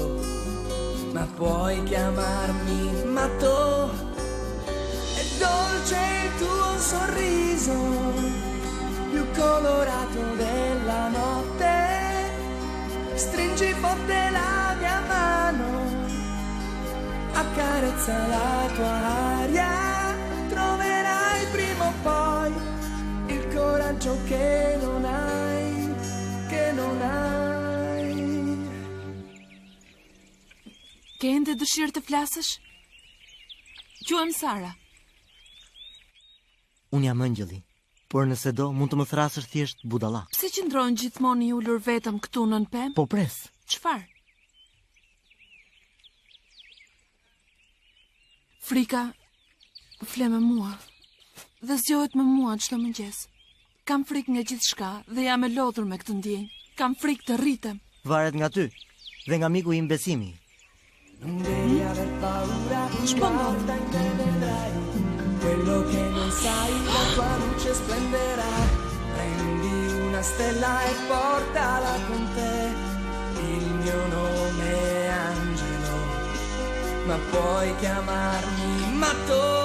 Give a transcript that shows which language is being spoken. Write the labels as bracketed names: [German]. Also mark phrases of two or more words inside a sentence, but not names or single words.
[Italian] Ma puoi chiamarmi matto, è dolce il tuo sorriso, più colorato della notte, stringi forte la mia mano, accarezza la tua aria, troverai prima o poi il coraggio che non hai, che non hai. [Albanian] Ke ende dëshirë të flasësh? Quhem Sara. Unë jam Angjëlli, por nëse do, mund të më thrasësh thjesht Budalla. Pse qëndron gjithmonë i ulur vetëm këtu nën pemë? Po pres. Çfarë? Frika fle me mua dhe zgjohet me mua çdo mëngjes. Kam frikë nga gjithçka dhe jam e lodhur me këtë ndjenjë. Kam frikë të rritem. Varet nga ty dhe nga miku im Besimi. [Italian] Non devi aver paura, guarda in te vedrai quello che non sai, la tua luce splenderà. Prendi una stella e portala con te. Il mio nome è Angelo, ma puoi chiamarmi matto.